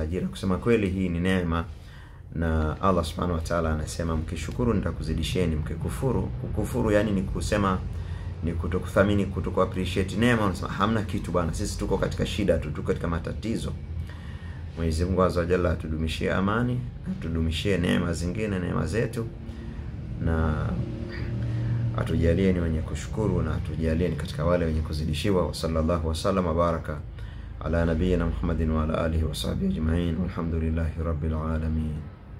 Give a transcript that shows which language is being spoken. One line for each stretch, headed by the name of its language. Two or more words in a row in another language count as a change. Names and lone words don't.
Swahili: Kusema kweli, hii ni neema Na Allah
Arabic: سبحانه وتعالى
Swahili: anasema mkishukuru nitakuzidisheni, kukufuru yani ni kusema ni kutokuthamini, kutoku appreciate neema, unasema hamna kitu bwana, sisi tuko katika shida tu, tuko katika matatizo. Mwenyezi Mungu
Arabic: عز وجل
Swahili: atudumishie amani, atudumishie neema zingine, neema zetu, na atujalie ni wenye kushukuru, na atujalie ni katika wale wenye kuzidishiwa.
Arabic: صلى الله وسلم وبارك على نبينا محمد وعلى آله وصحبه أجمعين، والحمد لله رب العالمين.